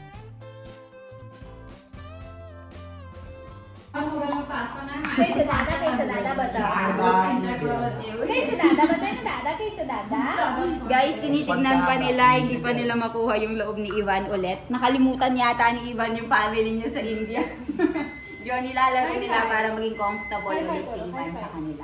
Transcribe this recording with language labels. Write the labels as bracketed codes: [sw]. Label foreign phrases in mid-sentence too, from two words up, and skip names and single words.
[hi] पास ना कैसा दादा बताओ कैसा दादा बताए ना दादा कैसा दादा [tl] Guys, tinitignan pa nila, hindi pa nila makuha yung loob ni Ivan ulit. Nakalimutan yata ni Ivan yung family niya sa India. Diyon nilalaro nila para maging comfortable ulit si Ivan sa kanila.